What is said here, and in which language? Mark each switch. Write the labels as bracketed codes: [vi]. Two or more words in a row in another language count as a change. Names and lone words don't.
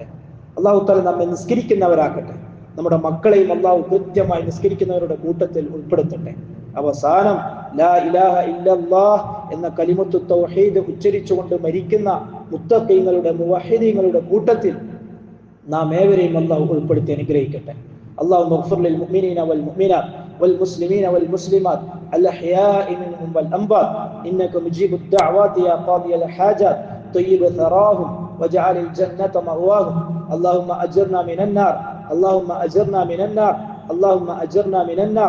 [ar] الله تعالى [ml] നമ്മെ നിസ്കരിക്കുന്നവരാക്കട്ടെ. നമ്മുടെ മക്കളെയും അല്ലാഹു കൃത്യമായി നിസ്കരിക്കുന്നവരുടെ കൂട്ടത്തിൽ ഉൾപ്പെടുത്തട്ടെ. അവസാനം [ar] لا إله إلا الله [ml] എന്ന [ar] كلمة التوحيد [ml] ഉച്ചരിച്ചുകൊണ്ട് മരിക്കുന്ന മുത്തഖീങ്ങളുടെ മുവഹിദീങ്ങളുടെ കൂട്ടത്തിൽ നാം ഏവരെയും അല്ലാഹു ഉൾപ്പെടുത്തി അനുഗ്രഹിക്കട്ടെ. [ar] اللهم اغفر للمؤمنين والمؤمنات والمسلمين والمسلمات الأحياء منهم والأموات إنك مجيب الدعوات يا قاضي الحاجات طيب ثراهم واجعل الجنة مأواهم. اللهم أجرنا من النار، اللهم أجرنا من النار، اللهم أجرنا من النار.